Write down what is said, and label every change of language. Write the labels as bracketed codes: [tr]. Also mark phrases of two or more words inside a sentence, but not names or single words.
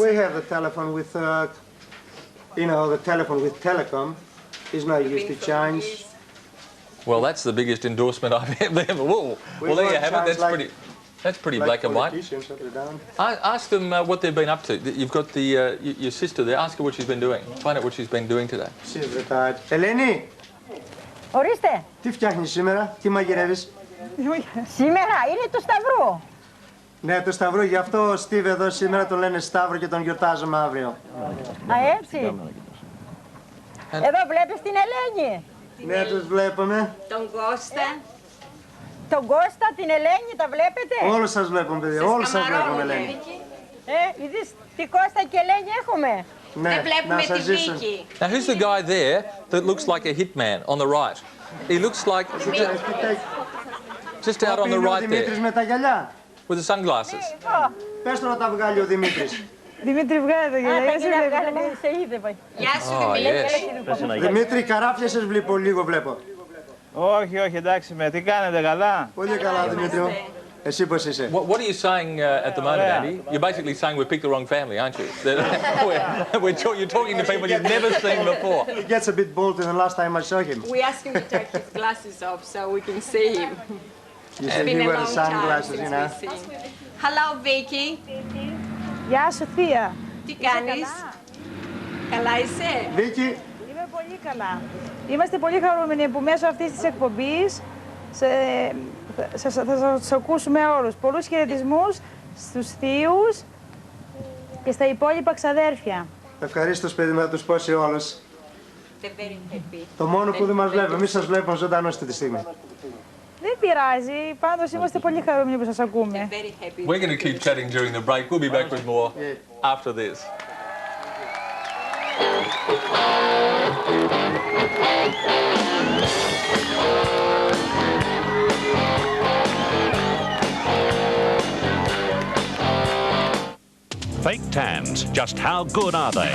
[en] We have the telephone with, you know, the telephone with Telecom is not used to change. Well, that's the biggest endorsement I've ever. Well, there you have it. That's pretty black and white. Ask them what they've been up to. You've got your sister there. Ask her what she's been doing. Find out what she's been doing today. She's retired. [el] Ελένη! Ορίστε. Τι φτιάχνεις σήμερα, τι μαγειρεύεις? Σήμερα είναι του Σταυρού. Ναι, του Σταυρού. Γι' αυτό ο Στίβ εδώ σήμερα τον λένε Σταύρο και τον γιορτάζουμε αύριο. Α, έτσι. Εδώ βλέπεις την Ελένη. Ναι, τους βλέπουμε. Τον Κώστα. Τον Κώστα, την Ελένη, τα βλέπετε? Όλους σας βλέπουμε, παιδιά. Όλους σας βλέπουμε, Ελένη. Είδες τι Κώστα και Ελένη έχουμε? Ναι, να σας ζήσω. [en] Now, who's the guy there that looks like a hitman on the right? He looks like just out on the right there. [el] Δημήτρης με τα γυαλιά. [en] With the sunglasses. [el] Πες τώρα τα βγάλει ο Δημήτρης. Δημήτρη, βγάλε τα γυαλιά. Σε είδε. Γεια σου, Δημήτρη. Δημήτρη, καράφιασες λίγο βλέπω. Όχι, εντάξει, τι κάνετε, καλά? Πολύ καλά, Δημήτρη. Εσύ πώς είσαι? [en] What are you saying at the moment, Andy? You're basically saying we picked the wrong family, aren't you? You're talking to people you've never seen before. He gets a bit bolder than last time I saw him. We asked him to take his glasses off so we can see him. You said you wear sunglasses, you know. Hello, Vicky. [el] Γεια σου, θεία. Τι κάνεις? Καλά είσαι? Vicky. Είμαι πολύ καλά. Είμαστε πολύ χαρούμενοι που μέσω αυτής της εκπομπής θα σας ακούσουμε όλους. Πολλούς χαιρετισμούς στους θείους και στα υπόλοιπα ξαδέρφια. Ευχαρίστως, παιδί μου, να τους πω σε όλους. Το μόνο που δεν μας βλέπουμε, εμείς σας βλέπουμε ζωντανός αυτή τη στιγμή. Δεν πειράζει, πάντως είμαστε πολύ χαρούμενοι που σας ακούμε. [en] We're going to keep chatting during the break. We'll be back with more after this. Fake tans, just how good are they?